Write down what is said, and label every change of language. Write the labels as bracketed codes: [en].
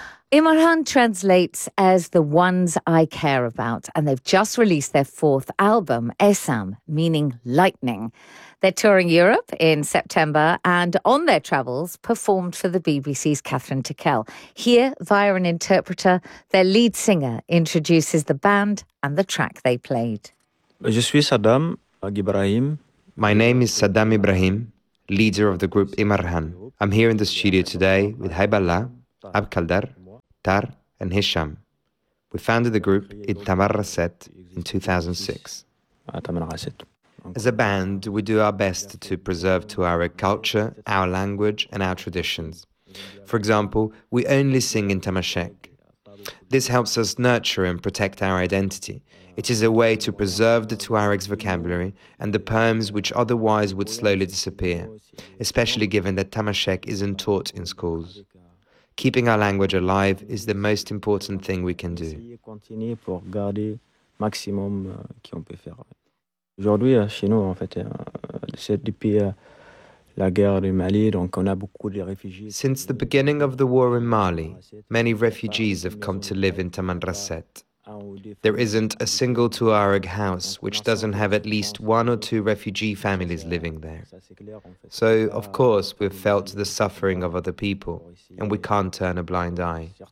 [en] Imarhan translates as the ones I care about, and they've just released their fourth album, Esam, meaning lightning. They're touring Europe in September and on their travels performed for the BBC's Catherine Tickell. Here, via an interpreter, their lead singer introduces the band and the track they played. [fr] Je suis Saddam Aghibrahim, [en] My name is Saddam Ibrahim, leader of the group Imarhan. I'm here in the studio today with Haiballah, Abkaldar, Tar, and Hisham. We founded the group in Tamarraset in 2006. As a band, we do our best to preserve Tuareg culture, our language, and our traditions. For example, we only sing in Tamashek. This helps us nurture and protect our identity. It is a way to preserve the Tuareg's vocabulary and the poems which otherwise would slowly disappear, especially given that Tamashek isn't taught in schools. Keeping our language alive is the most important thing we can do. [fr] Aujourd'hui, chez nous, en fait, c'est depuis la guerre du Mali, donc on a beaucoup de réfugiés. [en] Since the beginning of the war in Mali, many refugees have come to live in Tamanrasset. There isn't a single Tuareg house which doesn't have at least one or two refugee families living there. So, of course, we've felt the suffering of other people, and we can't turn a blind eye.